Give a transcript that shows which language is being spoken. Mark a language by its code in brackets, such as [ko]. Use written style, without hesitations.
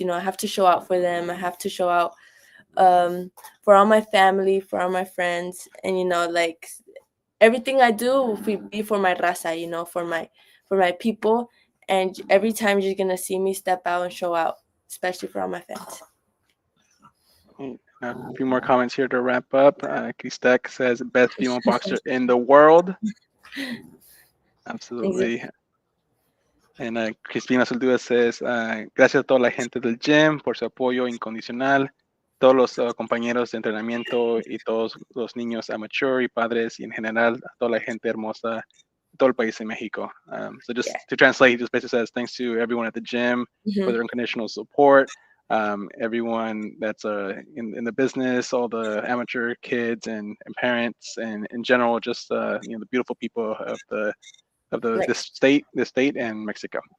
[en] I have to show out for them. I have to show out for all my family, for all my friends, and like everything I do will be for my raza. For my people. And every time you're gonna see me step out and show out, especially for all my fans. A few more comments here to wrap up. Kristek says, best female boxer in the world. Absolutely. [es] And Crispina Soldúa says, gracias a toda la gente del gym por su apoyo incondicional, todos los compañeros de entrenamiento y todos los niños amateur y padres y en general a toda la gente hermosa de todo el país en México. [en] So just to translate, he just basically says thanks to everyone at the gym for their unconditional support. Everyone that's in the business, all the amateur kids and parents, and in general, just the beautiful people of this state and Mexico.